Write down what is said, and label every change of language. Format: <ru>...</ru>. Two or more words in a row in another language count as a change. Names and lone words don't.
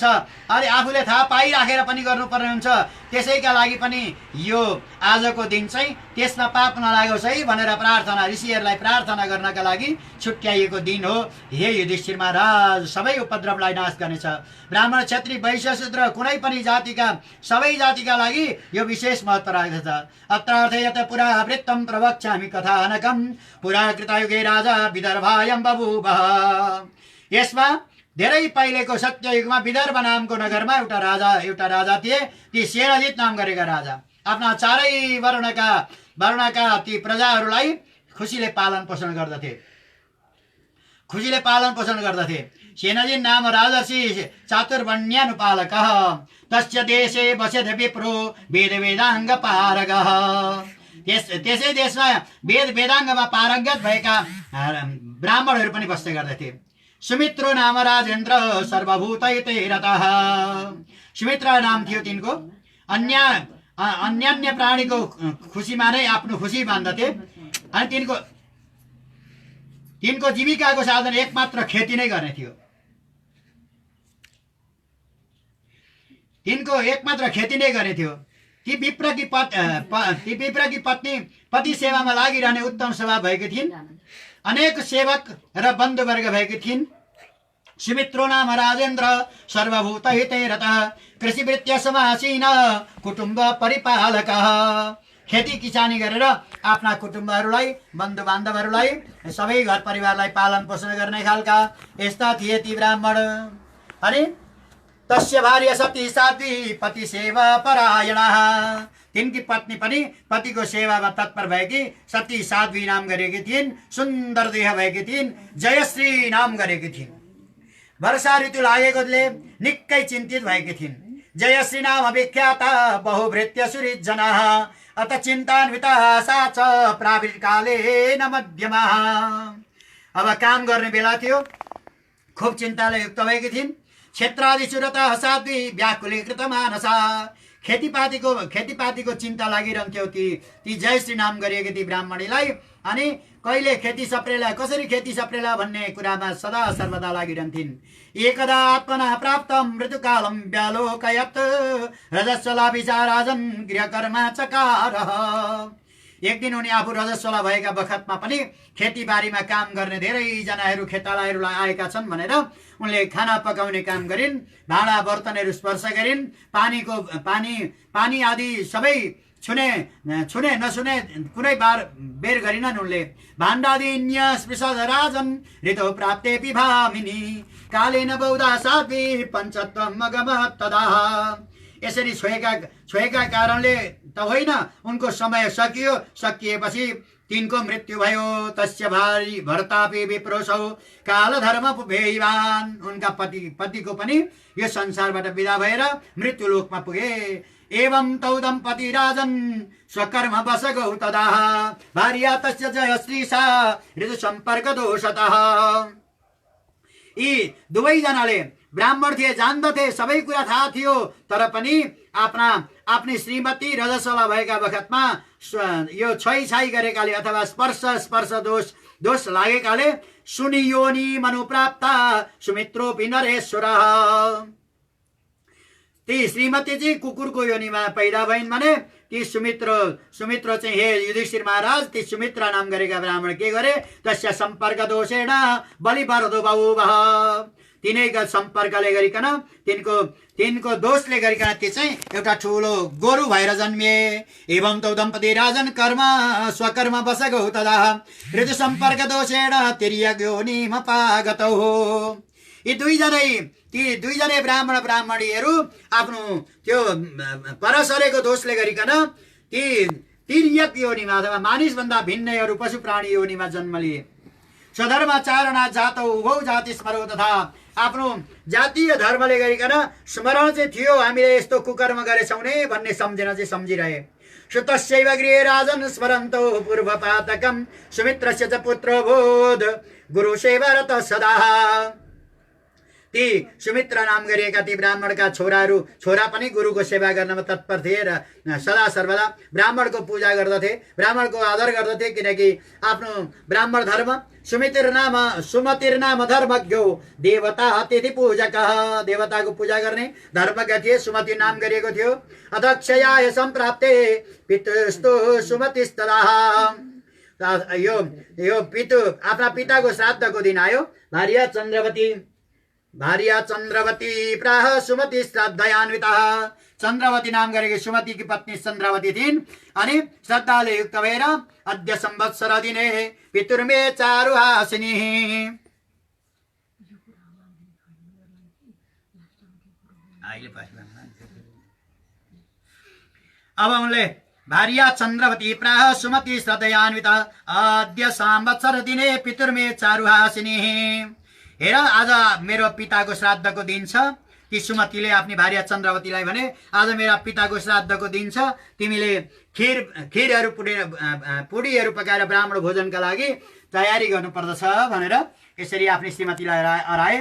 <ne>अनि आफूले थाहा पाइराखेर पनि गर्नुपर्ने हुन्छ। त्यसैका लागि पनि यो आजको दिन चाहिँ त्यसमा पाप नलागोस् है भनेर प्रार्थना, ऋषिहरूलाई प्रार्थना गर्नका लागि छुट्याइएको दिन हो। हे युधिष्ठिर महाराज, सबै उपद्रवलाई नाश गर्नेछ। ब्राह्मण, क्षत्रिय, वैश्य, शूद्र कुनै पनि जातिका सबै जातिका लागि यो विशेष महत्त्व राख्दछ।</ne> <sa>अत्रार्थे यत पुरा वृत्तं प्रवक्ष्यामि कथानकं पुरा कृतयुगे राजा विदर्भायं बभूव।</sa> <ne>यसमा धेरै पहिलेको सत्ययुगमा विदर्भ नामको नगरमा एउटा राजा थिए। ती सेनजित नाम गरेका राजा आफ्ना चारै वर्णका ती प्रजाहरूलाई खुसीले पालन पोषण गर्दथे।</ne> <sa>सेनजित नाम राजर्षि चातुर्वर्ण्यानुपालकः तस्य देशे बसेथ विप्रो वेद वेदाङ्ग पारगः।</sa> <ne>त्यसै देशमा वेद वेदाङ्गमा पारङ्गत भएका ब्राह्मणहरू पनि बस्दै गर्दथे।</ne> <sa>सुमित्रो नाम राजेन्द्र सर्वभूतैते रतः।</sa> <ne>सुमित्रा नाम थियो तिनको। अन्य प्राणीको खुसीमा नै आफ्नो खुसी मान्दथे। अनि तिनको जीविकाको साधन एकमात्र खेती नै गर्ने थियो। ती विप्रकी पत्नी पति सेवामा लागिरहने उत्तम स्वभाव भएकी थिइन्। अनेक सेवक र बन्धुवर्ग भएकी थिइन्।</ne> <sa>सुमित्रो नाम राजेन्द्र सर्वभूत हिते रतः कृषिवृत्य समासीन कुटुम्ब परिपालकः।</sa> <ne>खेती किसानी गरेर आफ्ना कुटुम्बहरूलाई, बन्धु बान्धवहरूलाई, सबै घर परिवारलाई पालन पोषण गर्ने खालका यस्ता थिए ती ब्राह्मण।</ne> <sa>अनि तस्य भार्या सती साध्वी पति सेवा परायणः।</sa> <ne>तिनकी पत्नी पनि पतिको सेवामा तत्पर भएकी सती साध्वी नाम गरेकी थिइन्। सुन्दर देह भएकी थिइन्। जयश्री नाम गरेकी थिइन्। वर्षा ऋतु लागेकोले निकै चिन्तित भएकी थिइन्।</ne> <sa>जयश्री नाम विख्याता बहुभृत्य सुहृज्जनः अत चिन्तान्वितः सा च प्राविर्काले न मध्यमः।</sa> <ne>अब काम गर्ने बेला थियो। खुब चिन्ताले युक्त भएकी थिइन्।</ne> <sa>क्षेत्रादिसुरतः साध्वी व्याकुलीकृत मानसा।</sa> <ne>खेतीपातीको चिन्ता लागिरहन्थ्यो ती जयश्री नाम गरिएकी ती ब्राह्मणीलाई। अनि कहिले खेती सप्रेला, कसरी खेती सप्रेला भन्ने कुरामा सदा सर्वदा लागिरहन्थिन्।</ne> <sa>एकदा आत्मना प्राप्तं ऋतुकालं व्यालोकयत् रजस्वला विचाराजन् गृहकर्मा चकारः।</sa> <ne>एक दिन उनी आफू रजस्वला भएका बखतमा पनि खेतीबारीमा काम गर्ने धेरैजनाहरू खेतालाहरूलाई आएका छन् भनेर उनले खाना पकाउने काम गरिन्। भाँडा बर्तनहरू स्पर्श गरिन्। पानी आदि सबै छुने नछुने कुनै बेर गरिनन् उनले।</ne> <sa>भाण्डादिन्य स्पृशद राजन् ऋतौ प्राप्तेऽपि भामिनी कालेन बहुधा साध्वी पञ्चत्वम् अगमत् तदा।</sa> <ne>यसरी छोएका कारणले त होइन, उनको समय सकिएपछि तिनको मृत्यु भयो।</ne> <sa>तस्य भारी भर्तापि विप्रोसौ कालधर्म पुभेवान्।</sa> <ne>उनका पतिको पनि यो संसारबाट विदा भएर मृत्युलोकमा पुगे।</ne> <sa>एवं तौ दम्पति राजन् स्वकर्म वशगौ तदा भार्या तस्य जयश्री सा ऋतु सम्पर्क दोषतः।</sa> <ne>यी दुवैजनाले ब्राह्मण थिए, जान्दथे, सबै कुरा थाहा थियो। तर पनि आफ्नी श्रीमती रजस्वला भएका बखतमा यो छाई गरेकाले अथवा स्पर्श दोष लागेकाले</ne> <sa>सुनियोनि मनुप्राप्ता सुमित्रोऽपि नरेश्वरः।</sa> <ne>ती श्रीमती चाहिँ कुकुरको योनिमा पैदा भइन् भने ती सुमित्र चाहिँ हे युधिष्ठिर महाराज, ती सुमित्रा नाम गरेका ब्राह्मण के गरे?</ne> <sa>तस्य सम्पर्क दोषेण बलिवरदो बभूवः।</sa> <ne>तिनैका सम्पर्कले गरिकन तिनको दोषले गरिकन ती चाहिँ एउटा ठुलो गोरु भएर जन्मिए।</ne> <sa>एवं तौ दम्पति राजन स्वकर्म वशगौ तदा ऋतु सम्पर्क दोषेण तिर्यग्योनिमपागतौ।</sa> <ne>यी दुईजनै ब्राह्मणीहरू आफ्नो त्यो परसरेको दोषले गरिकन ती तिर्यक योनिमा अथवा मानिसभन्दा भिन्नहरू पशु प्राणी योनिमा जन्म लिए।</ne> <sa>स्वधर्माचारणा जातौ उभौ जाति स्मरौ तथा</sa> <ne>आफ्नो जातीय धर्मले गरिकन स्मरण चाहिँ थियो, हामीले यस्तो कुकर्म गरेछौँ नि भन्ने सम्झेर चाहिँ सम्झिरहे।</ne> <sa>सुतस्यैव गृहे राजन् स्मरन्तौ पूर्वपातकं सुमित्रस्य च पुत्रो भूद् गुरुसेवरतः सदा।</sa> <ne>ती सुमित्रा नाम गरिएका ती ब्राह्मणका छोरा पनि गुरुको सेवा गर्नमा तत्पर थिए र सदा सर्वदा ब्राह्मणको पूजा गर्दथे, ब्राह्मणको आदर गर्दथे, किनकि आफ्नो ब्राह्मण धर्म</ne> <sa>सुमतिर्नाम धर्मज्ञो देवता अतिथि पूजक,</sa> <ne>देवताको पूजा गर्ने धर्मज्ञ थिए, सुमति नाम गरिएको थियो।</ne> <sa>अदक्षयाय सम्प्राप्ते पितुस्तु सुमतिस्तदा,</sa> <ne>यो पितु आफ्ना पिताको श्राद्धको दिन आयो।</ne> <sa>भार्या चन्द्रवती प्राह सुमति श्राद्धयान्विता,</sa> <ne>चन्द्रवती नाम गरेकी सुमतिकी पत्नी चन्द्रवती थिइन्। अनि श्रद्धाले युक्त भएर</ne> <sa>अद्य संवत्सर दिने पितुर्मे चारुहासिनी,</sa> <ne>अब उनले</ne> <sa>भार्या चन्द्रवती प्राह सुमति श्रद्धयान्विता अद्य संवत्सर दिने पितुर्मे चारुहासिनी,</sa> <ne>हेर आज मेरो पिताको श्राद्धको दिन छ। ती सुमतिले आफ्नी भार्या चन्द्रवतीलाई भने आज मेरा पिताको श्राद्धको दिन छ, तिमीले खिरहरू पुडीहरू पकाएर ब्राह्मण भोजनका लागि तयारी गर्नुपर्दछ भनेर यसरी आफ्नी श्रीमतीलाई हराए।</ne>